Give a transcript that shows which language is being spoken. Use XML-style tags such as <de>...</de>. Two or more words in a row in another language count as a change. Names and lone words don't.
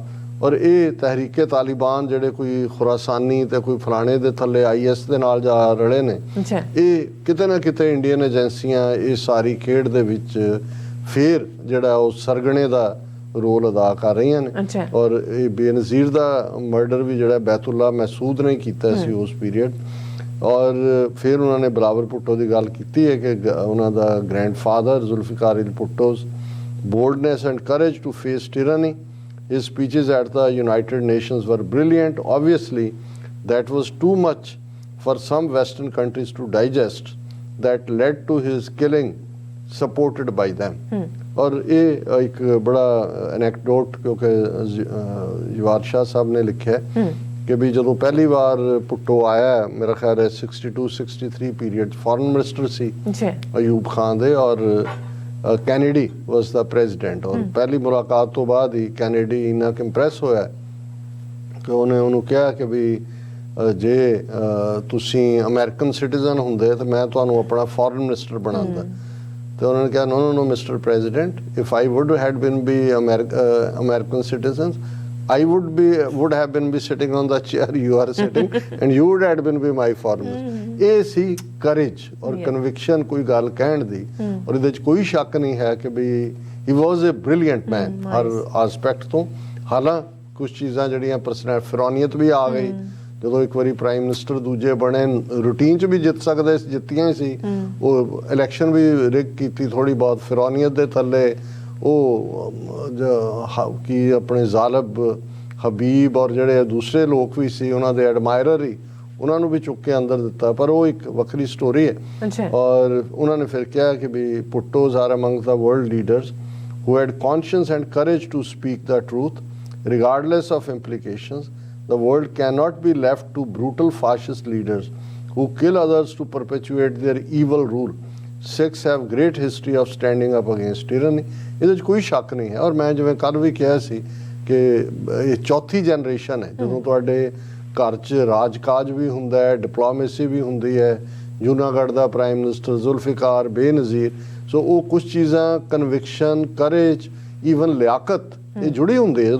<pa>ਔਰ ਇਹ ਤਹਿਰੀਕੇ ਤਾਲਿਬਾਨ ਜਿਹੜੇ ਕੋਈ ਖੁਰਾਸਾਨੀ ਤੇ ਕੋਈ ਫਲਾਣੇ ਦੇ ਥੱਲੇ IS ਦੇ ਨਾਲ ਜਾ ਰਲੇ ਨੇ, ਇਹ ਕਿਤੇ ਨਾ ਕਿਤੇ ਇੰਡੀਅਨ ਏਜੰਸੀਆਂ ਇਹ ਸਾਰੀ ਖੇਡ ਦੇ ਵਿੱਚ ਫੇਰ ਜਿਹੜਾ ਉਹ ਸਰਗਣੇ ਦਾ ਰੋਲ ਅਦਾ ਕਰ ਰਹੀਆਂ ਨੇ। ਔਰ ਇਹ ਬੇਨਜ਼ੀਰ ਦਾ ਮਰਡਰ ਵੀ ਜਿਹੜਾ ਬੈਤੁੱਲਾ ਮਹਿਸੂਦ ਨੇ ਕੀਤਾ ਸੀ ਉਸ ਪੀਰੀਅਡ। ਔਰ ਫਿਰ ਉਹਨਾਂ ਨੇ ਬਿਲਾਵਲ ਭੁੱਟੋ ਦੀ ਗੱਲ ਕੀਤੀ ਹੈ ਕਿ ਉਹਨਾਂ ਦਾ ਗ੍ਰੈਂਡਫਾਦਰ ਜ਼ੁਲਫਿਕਾਰ ਭੁੱਟੋ's</pa> <en>boldness and courage to face tyranny. His speeches at the United Nations were brilliant. Obviously, that was too much for some Western countries to digest. That led to his killing, supported by them.</en> <hi>और ये एक बड़ा anecdote क्योंकि जवार शाह साहब ने लिखा है कि भी</hi> <pa>ਜਦੋਂ ਪਹਿਲੀ ਵਾਰ ਭੁੱਟੋ ਆਇਆ, ਮੇਰਾ ਖਿਆਲ ਹੈ 62-63 ਪੀਰੀਅਡ</pa> <en>foreign minister</en> <pa>ਸੀ ਅਯੂਬ ਖਾਨ ਦੇ, ਔਰ ਕੈਨੇਡੀ</pa> <en>was the president.</en> <pa>ਔਰ ਪਹਿਲੀ ਮੁਲਾਕਾਤ ਤੋਂ ਬਾਅਦ ਹੀ ਕੈਨੇਡੀ ਇੰਨਾ ਕਿ ਇੰਪ੍ਰੈਸ ਹੋਇਆ ਕਿ ਉਹਨੇ ਉਹਨੂੰ ਕਿਹਾ ਕਿ ਵੀ ਜੇ ਤੁਸੀਂ</pa> <en>American citizen</en> <pa>ਹੁੰਦੇ ਤਾਂ ਮੈਂ ਤੁਹਾਨੂੰ ਆਪਣਾ</pa> <en>foreign minister</en> <pa>ਬਣਾਉਂਦਾ। ਤੇ ਉਹਨਾਂ ਨੇ ਕਿਹਾ</pa> <en>no Mister President, if I would had been be American citizens I would have been sitting on the chair you are sitting and you would have been my foreign minister.</en> <pa>ਇਹ ਸੀ courage ਔਰ conviction ਕੋਈ ਗੱਲ ਕਹਿਣ ਦੀ, ਔਰ ਇਹਦੇ 'ਚ ਕੋਈ ਸ਼ੱਕ ਨਹੀਂ ਹੈ ਕਿ ਵੀ</pa> <en>he was a brilliant man</en> <pa>ਹਰ ਆਸਪੈਕਟ ਤੋਂ। ਹਾਲਾਂ ਕੁਝ ਚੀਜ਼ਾਂ ਜਿਹੜੀਆਂ ਪਰਸਨਲ ਫਿਰੌਨੀਅਤ ਵੀ ਆ ਗਈ, ਜਦੋਂ ਇੱਕ ਵਾਰੀ</pa> <en>prime minister</en> <pa>ਦੂਜੇ ਬਣੇ, ਰੂਟੀਨ 'ਚ ਵੀ ਜਿੱਤ ਸਕਦੇ, ਜਿੱਤੀਆਂ ਸੀ, ਉਹ ਇਲੈਕਸ਼ਨ ਵੀ ਰਿਗ ਕੀਤੀ ਥੋੜੀ ਬਹੁਤ ਫਿਰੌਨੀਅਤ ਦੇ ਥੱਲੇ। ਉਹ ਕੀ ਆਪਣੇ ਜ਼ਾਲਬ ਹਬੀਬ ਔਰ ਜਿਹੜੇ ਦੂਸਰੇ ਲੋਕ ਵੀ ਸੀ ਉਹਨਾਂ ਦੇ ਐਡਮਾਇਰਰ ਹੀ, ਉਹਨਾਂ ਨੂੰ ਵੀ ਚੁੱਕ ਕੇ ਅੰਦਰ ਦਿੱਤਾ, ਪਰ ਉਹ ਇੱਕ ਵੱਖਰੀ ਸਟੋਰੀ ਹੈ। ਔਰ ਉਹਨਾਂ ਨੇ ਫਿਰ ਕਿਹਾ ਕਿ ਵੀ</pa> <en>Bhuttos are among the world leaders who had conscience and courage to speak the truth regardless of implications. The world cannot be left to brutal fascist leaders who kill others to perpetuate their evil rule. Sikhs have great history of standing up against tyranny.</en> <pa>ਇਹਦੇ 'ਚ ਕੋਈ ਸ਼ੱਕ ਨਹੀਂ ਹੈ। ਔਰ ਮੈਂ ਜਿਵੇਂ ਕੱਲ੍ਹ ਵੀ ਕਿਹਾ ਸੀ ਕਿ ਇਹ ਚੌਥੀ ਜਨਰੇਸ਼ਨ ਹੈ ਜਦੋਂ ਤੁਹਾਡੇ ਘਰ 'ਚ ਰਾਜਕਾਜ ਵੀ ਹੁੰਦਾ ਹੈ, ਡਿਪਲੋਮੇਸੀ ਵੀ ਹੁੰਦੀ ਹੈ। ਜੂਨਾਗੜ੍ਹ ਦਾ</pa> <en>prime minister</en> <pa>ਜ਼ੁਲਫਿਕਾਰ, ਬੇਨਜ਼ੀਰ, ਸੋ ਉਹ ਕੁਛ ਚੀਜ਼ਾਂ ਕਨਵਿਕਸ਼ਨ, ਕਰੇਜ, ਈਵਨ ਲਿਆਕਤ, ਇਹ ਜੁੜੀ ਹੁੰਦੀ ਹੈ।</pa>